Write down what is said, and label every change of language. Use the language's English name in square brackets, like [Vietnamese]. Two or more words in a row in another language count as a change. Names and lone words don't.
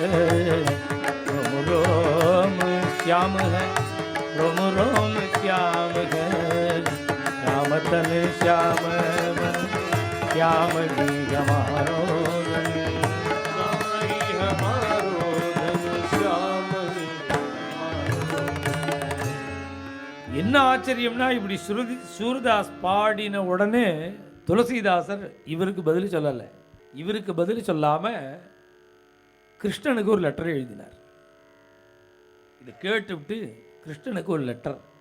[Braj] रोम रोम श्याम है रोम रोम श्याम है श्याम तन श्याम मन श्याम ही हमारो धन श्याम ही हमारो धन श्याम ही [Tamil] என்ன ஆச்சரியம்னா இப்படி சூரதாஸ் பாடின உடனே துளசிதாசர் இவருக்கு பதில் சொல்லலை. [Braj] இவருக்கு பதில் சொல்லாமல் கிருஷ்ணனுக்கு ஒரு லெட்டர் எழுதினார். இதை கேட்டுவிட்டு கிருஷ்ணனுக்கு ஒரு லெட்டர்.